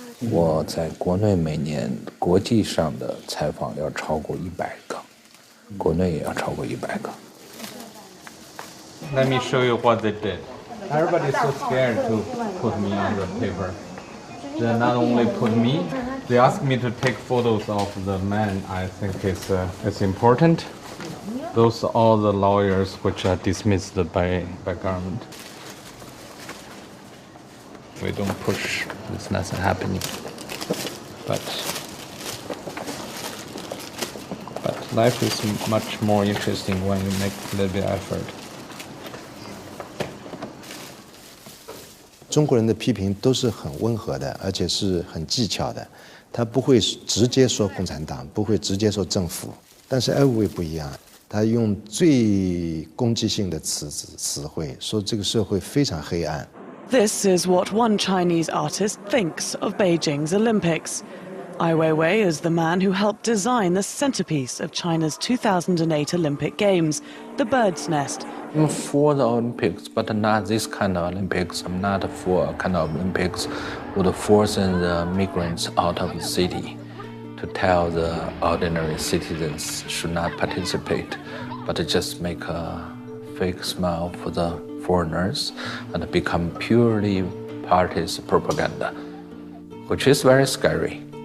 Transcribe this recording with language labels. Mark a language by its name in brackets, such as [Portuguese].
[Chinese] 我在国内每年国际上的采访要超过100个，国内也要超过100个。 [English] Let me show you what they did. Everybody's so scared to put me on the paper. They not only put me, they asked me to take photos of the man. I think it's important. Those are all the lawyers which are dismissed by government. We don't push. It's nothing happening. But life is much more interesting when you make a little bit effort. [Chinese] 中国人的批评都是很温和的，而且是很技巧的，他不会直接说共产党，不会直接说政府。但是艾薇不一样，他用最攻击性的词汇，说这个社会非常黑暗。 [English] This is what one Chinese artist thinks of Beijing's Olympics. Ai Weiwei is the man who helped design the centerpiece of China's 2008 Olympic Games, the Bird's Nest. I'm for the Olympics, but not this kind of Olympics. I'm not for a kind of Olympics would force the migrants out of the city to tell the ordinary citizens should not participate, but just make a fake smile for the foreigners and become purely party's propaganda, which is very scary.